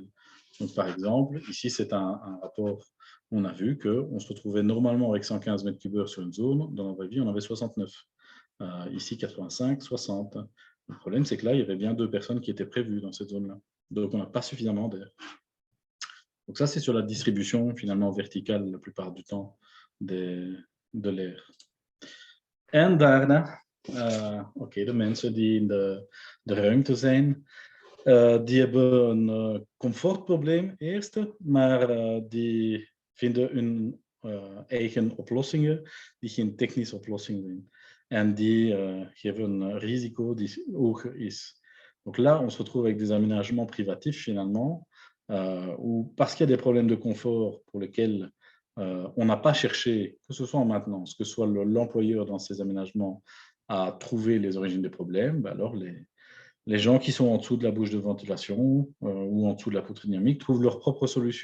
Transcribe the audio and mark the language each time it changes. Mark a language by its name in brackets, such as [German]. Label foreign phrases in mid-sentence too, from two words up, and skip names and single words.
[French] Donc, par exemple, ici, c'est un rapport, on a vu qu'on se retrouvait normalement avec 115 mètres cubes heure sur une zone, dans la vraie vie, on avait 69. Ici, 85, 60. Le problème, c'est que là, il y avait bien 2 personnes qui étaient prévues dans cette zone-là. Donc, on n'a pas suffisamment d'air. Donc, ça, c'est sur la distribution, finalement, verticale, la plupart du temps, de l'air. [Dutch] En daarna, de mensen die in de ruimte zijn, die hebben een comfortprobleem eerst, maar die vinden hun eigen oplossingen die geen technische oplossing zijn. En die geven een risico die hoger is. [French] Donc là, on se retrouve avec des aménagements privatifs finalement, où parce qu'il y a des problèmes de confort pour lesquels on n'a pas cherché, que ce soit en maintenance, que ce soit l'employeur dans ces aménagements, à trouver les origines des problèmes, alors les gens qui sont en dessous de la bouche de ventilation ou en dessous de la poutre dynamique trouvent leur propre solution.